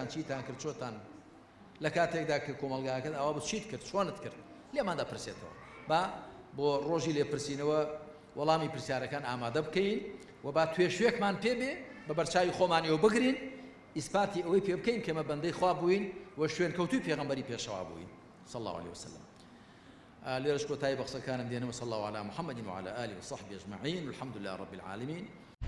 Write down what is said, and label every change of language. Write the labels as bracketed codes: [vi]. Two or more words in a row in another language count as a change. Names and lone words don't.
[ckb] چیتان کرد چۆتان لە کاتێکدا کە کۆمەلگاکەت ئەوە بچیت کرد چۆنت کرد لێمان دەپرسێتەوە با بۆ ڕۆژی لێپرسینەوە وەڵامی پرسیارەکان ئامادە بکەین و با توێشوێکمان پێبێ بە بەرچاوی خۆمانیەوە بگرین ئیسپاتی ئەوەی پێ بکەین کە ئێمە بەندەی خوا بووین و شوێن کەوتوی پێغەمبەری پێشەوا بووین [ar] صلى الله عليه وسلم [ckb] ليرش كوتاي بخص كان دينا [ar] وصلى الله على محمد وعلى آله وصحبه أجمعين والحمد لله رب العالمين